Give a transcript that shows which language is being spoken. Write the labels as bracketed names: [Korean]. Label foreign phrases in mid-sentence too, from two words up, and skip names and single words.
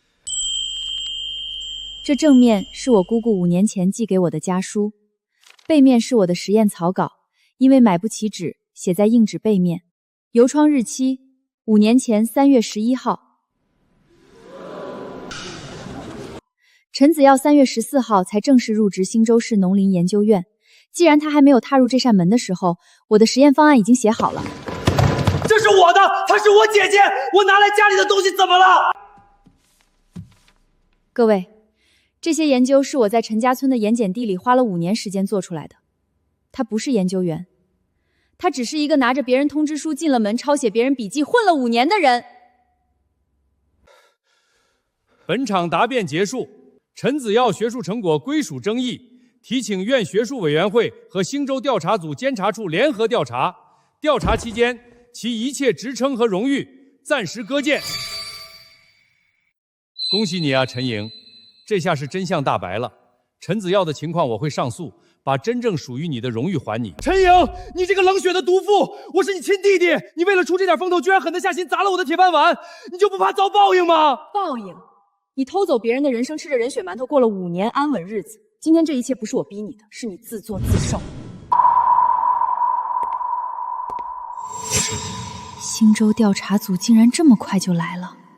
[Chinese] 這正面是我姑姑5年前寄給我的家書，背面是我的實驗草稿，因為買不起紙，寫在硬紙背面。郵創日期5年前3月11號。陳子耀3月14號才正式入職新州市農林研究院。既然他還沒有踏入這扇門的時候，我的實驗方案已經寫好了。這是我的，她是我姐姐，我拿來家裡的東西怎麼了？各位，這些研究是我在陳家村的鹽鹼地裡花了5年時間做出來的。他不是研究員，他只是一個拿着別人通知書進了門，抄寫別人筆記，混了5年的人。本場答辯結束，陳子耀學術成果歸屬爭議，提請院學術委員會和新州調查組監察處聯合調查。調查期間，其一切職稱和榮譽暫時擱淺。恭喜你啊，陳瑩，這下是真相大白了。陳子耀的情況我會上訴， 把真正属于你的荣誉还你。陈颖，你这个冷血的毒妇，我是你亲弟弟，你为了出这点风头，居然狠得下心砸了我的鐵飯碗，你就不怕遭報應嗎？報應？你偷走別人的人生，吃着人血饅頭過了5年安穩日子。今天這一切不是我逼你的，是你自作自受。新州調查組竟然這麼快就來了。